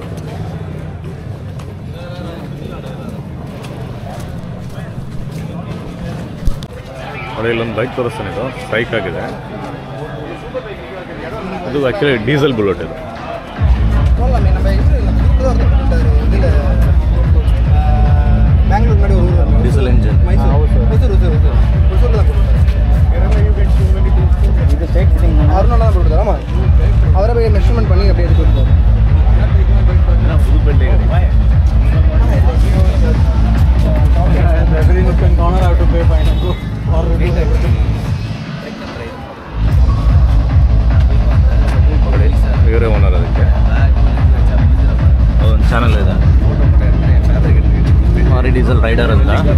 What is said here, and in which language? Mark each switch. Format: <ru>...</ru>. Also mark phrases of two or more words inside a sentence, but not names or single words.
<kn>ನೋಡಿ ಇಲ್ಲೊಂದು ಬೈಕ್ ತೋರಿಸ್ತಾನೆ, ಇದು ಸ್ಟ್ರೈಕ್ ಆಗಿದೆ. ಇದು ಆ್ಯಕ್ಚುಲಿ ಡೀಸೆಲ್ ಬುಲೆಟ್. ಇದು ಡೀಸೆಲ್ ಇಂಜಿನ್.</kn> <ta>அவரை போய் மெஷர்மெண்ட் பண்ணி அப்படியே எடுத்து கொடுத்தாரு.</ta> <kn>ಇವರೇ ಓನರ್. ಅದಕ್ಕೆ ಅದೊಂದು ಚಾನಲ್ ಇದೆ, ಮಾರಿ ಡೀಸೆಲ್ ರೈಡರ್ ಅಂತ.</kn>